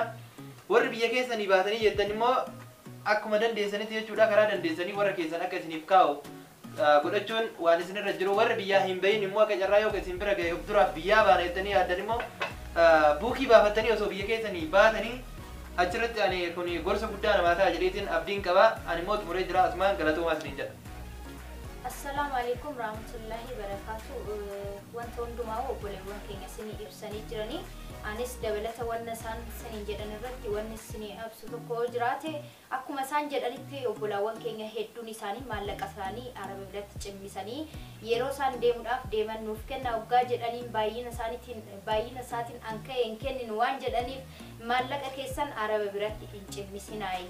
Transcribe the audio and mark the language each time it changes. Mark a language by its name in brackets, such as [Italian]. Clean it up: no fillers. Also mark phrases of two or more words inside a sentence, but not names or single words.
[Oromo] Warri biyya keessanii baatanii jettan immoo akkuma dandeessanitti jechuudha karaa dandeessanii warra keessan akka isiniif kaa'u godhachuun waan isinirra jiru. Warri biyyaa hin bahin immoo akka carraa yoo isin bira ga'e of duraaf biyyaa baana jettanii yaaddan immoo buukii baafattanii osoo biyya keessanii baatanii achirratti ani kun gorsa guddaa namaa ta'a jedheetiin abdiin qaba. Ani immoo xumuree jira asumaan galatoomaa isiniin jedha. [Arabic] السلام عليكم ورحمة الله وبركاته. [Oromo] Wanta hundumaa obboleewwan keenya isinii ibsanii jiranii anis dabalata wanna isaan saniin jedhan irratti wanni isinii ibsu tokko jiraate akkuma isaan jedhanitti obbolaawwan keenya hedduun isaanii maallaqa isaanii araba biratti cimmisanii yeroo isaan deemuudhaaf deeman nuuf kenna waggaa jedhaniin baay'ina isaatiin anka hin kenninu waan jedhaniif maallaqa keessan araba biratti hin cimmisinaayi.